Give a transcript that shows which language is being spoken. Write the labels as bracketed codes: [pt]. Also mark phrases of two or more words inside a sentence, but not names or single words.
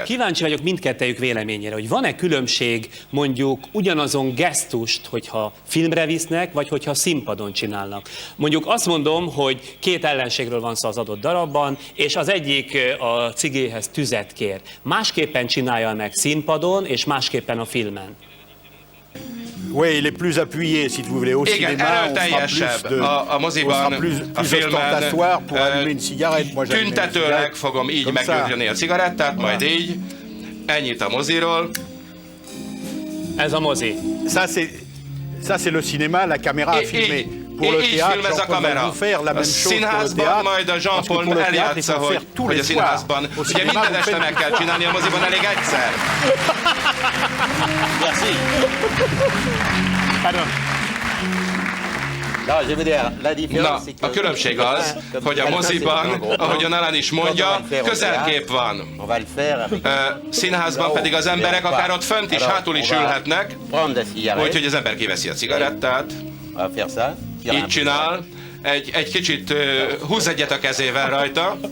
[hu] Kíváncsi vagyok mindkettejük véleményére, hogy van-e különbség mondjuk ugyanazon gesztust, hogyha filmre visznek, vagy hogyha színpadon csinálnak. Mondjuk azt mondom, hogy két ellenségről van szó az adott darabban, és az egyik a cigéhez tüzet kér. Másképpen csinálja meg színpadon, és másképpen a filmen. [fr] Oui, il est plus appuyé, si vous voulez, au [hu] Igen, [fr] cinéma, [hu] erőteljesebb a moziban, a filmen. Tüntetőleg fogom így meggyújtani a cigarettát, majd így. Ennyit a moziról. Ez a mozi. [fr] Ça c'est le cinéma, la caméra a filmé. [hu] Így filmez a kamera. A színházban majd a Jean-Paul eljátsza, hogy a színházban. Ugye minden este meg kell csinálni, a moziban elég egyszer. [fr] Merci. Pardon. [hu] Na, a különbség az, hogy a moziban, ahogyan Alan is mondja, közelkép van. Színházban pedig az emberek akár ott fönt is, hátul is ülhetnek, úgyhogy az ember kiveszi a cigarettát, így csinál, egy kicsit húz egyet a kezével rajta.